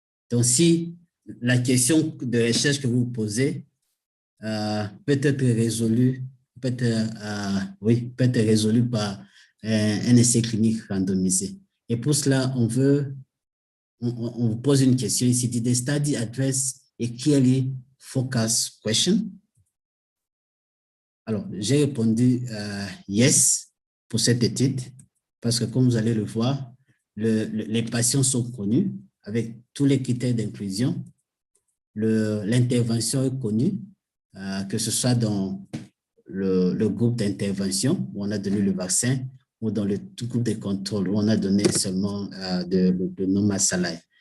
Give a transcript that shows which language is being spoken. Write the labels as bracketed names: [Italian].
[French] Donc, si la question de recherche que vous posez peut être résolue, peut être résolue par un essai clinique randomisé. Et pour cela, on vous pose une question ici. [English] Did the study address a clearly focused question? [French] Alors, j'ai répondu yes pour cette étude parce que comme vous allez le voir, les patients sont connus avec tous les critères d'inclusion. L'intervention est connue, que ce soit dans le groupe d'intervention où on a donné le vaccin ou dans le groupe de contrôle où on a donné seulement de non-massalai.